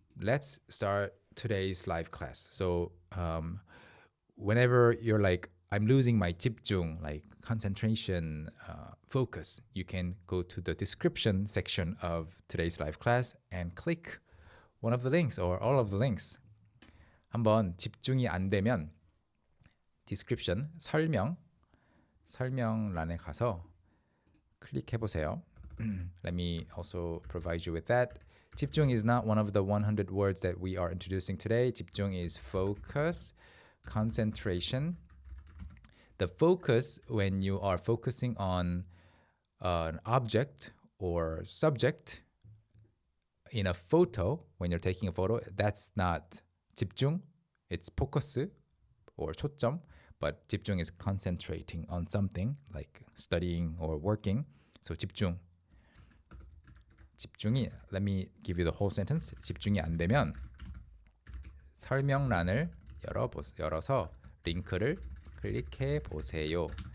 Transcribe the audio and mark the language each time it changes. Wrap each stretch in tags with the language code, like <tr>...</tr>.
<en>Let's start today's live class. So whenever you're like, I'm losing my 집중, like concentration, focus, you can go to the description section of today's live class and click one of the links or all of the links.</en> <ko>한번 집중이 안 되면 description, 설명란에 가서 클릭해 보세요.</ko> <en>Let me also provide you with that. 집중 is not one of the 100 words that we are introducing today. 집중 is focus, concentration. The focus, when you are focusing on an object or subject in a photo, when you're taking a photo, that's not 집중, it's focus or 초점, but 집중 is concentrating on something like studying or working. So 집중.</en> <ko>집중이,</ko> <en>let me give you the whole sentence.</en> <ko>집중이 안 되면 설명란을 열어서 링크를 클릭해 보세요.</ko>